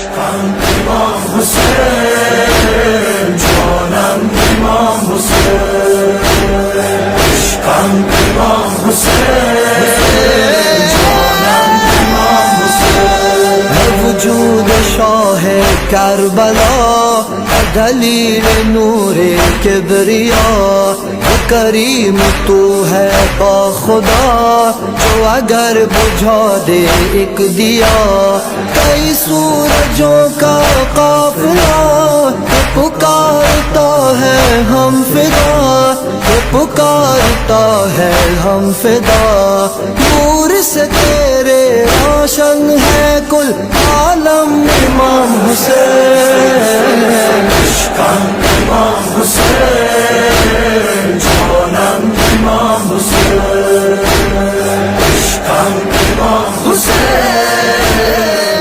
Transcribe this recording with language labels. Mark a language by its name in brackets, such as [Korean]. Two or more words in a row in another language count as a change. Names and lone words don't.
[Turkish] İmam Hüseyin, canım İmam Hüseyin, İşkan İmam Hüseyin, canım İmam Hüseyin. [Urdu] ہے وجود شاہ کربلا، دلیل نورِ کبریا، کریم تو ہے باخدا، جو اگر بجھا دے ایک دیا. کئی سورجوں کا قافلہ پکارتا ہے ہم فدا، پکارتا ہے ہم فدا. نور سے تیرے روشن ہے کل عالم امام حسین, [Turkish] İşkan İmam Hüseyin, canım İmam Hüseyin, İşkan İmam Hüseyin.